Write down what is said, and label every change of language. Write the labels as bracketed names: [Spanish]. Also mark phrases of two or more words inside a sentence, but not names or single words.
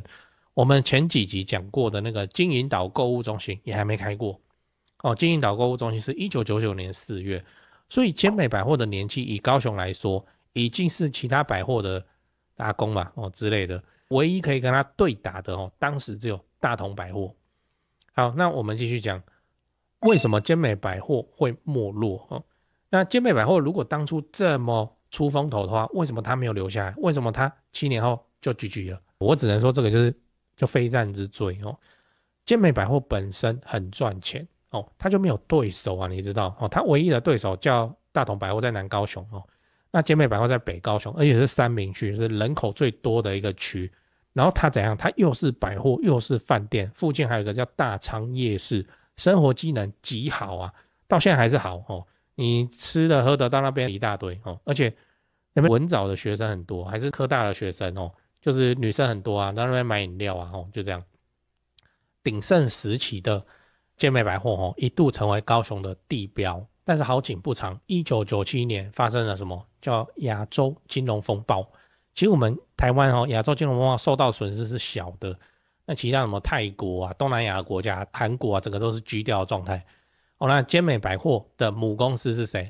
[Chinese] 我們前幾集講過的那個金銀島購物中心也還沒開過金銀島購物中心是1999年4月，所以尖美百貨的年紀以高雄來說，已經是其他百貨的阿公嘛之類的，唯一可以跟他對打的當時只有大同百貨。好，那我們繼續講，為什麼尖美百貨會沒落那尖美百貨如果當初這麼出風頭的話，為什麼他沒有留下來？為什麼他7年後就 GG 了？我只能說這個就非戰之罪尖美百貨本身很賺錢他就沒有對手啊，你知道他唯一的對手叫大同百貨在南高雄那尖美百貨在北高雄，而且是三民區，是人口最多的一個區。然後它怎樣？它又是百貨又是飯店，附近還有一個叫大昌夜市，生活機能極好啊，到現在還是好你吃的喝的到那邊一大堆而且那邊文藻的學生很多，還是科大的學生就是女生很多啊，到那邊買飲料啊就這樣。鼎盛時期的尖美百貨一度成為高雄的地標，但是好景不長，1997年發生了什麼叫亞洲金融風暴。其實我們台灣亞洲金融風暴受到損失是小的，那其他什麼泰國啊、東南亞的國家、韓國啊，整個都是居掉的狀態那尖美百貨的母公司是誰？